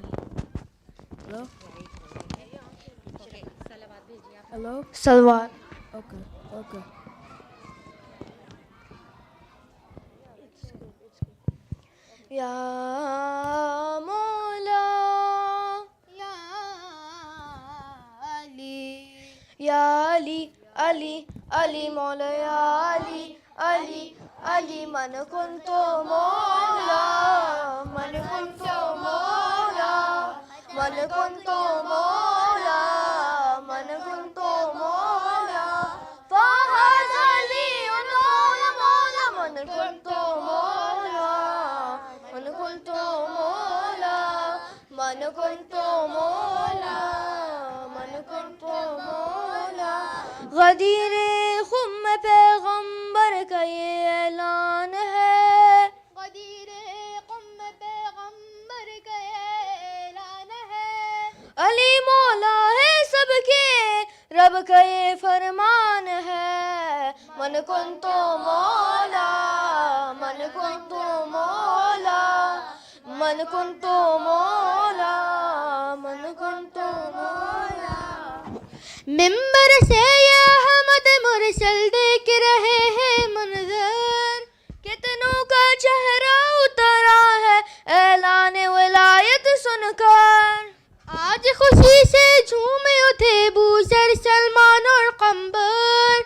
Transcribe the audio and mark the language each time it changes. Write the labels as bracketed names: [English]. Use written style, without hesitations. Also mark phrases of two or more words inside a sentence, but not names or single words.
[English] Hello? Hello? [Arabic] Salawat. [English] Okay, okay. [Arabic] یا مولا یا علی یا علی علی علی مولا یا علی علی علی من کنت مولا من کنت مولا من کنت مولا من کنت مولا فهذا لي مولا مولا من كنت مولا من كنت مولا من كنت مولا من كنت مولا [Urdu] غدیر خم پیغمبر کا یہ اعلان ہے غدیر قم پیغمبر کا یہ اعلان ہے علی مولا ہے سب کے رب کا یہ فرمان ہے [Arabic] من کنت مولا من کنت مولا [Urdu] من کنت مولا من کنت مولا ممبر سے یہ احمد مرسل دیکھ رہے ہیں منظر کتنوں کا چہرہ اترا ہے اعلان ولایت سن کر آج خوشی سے جھومے اٹھے بوسر سلمان اور قمبر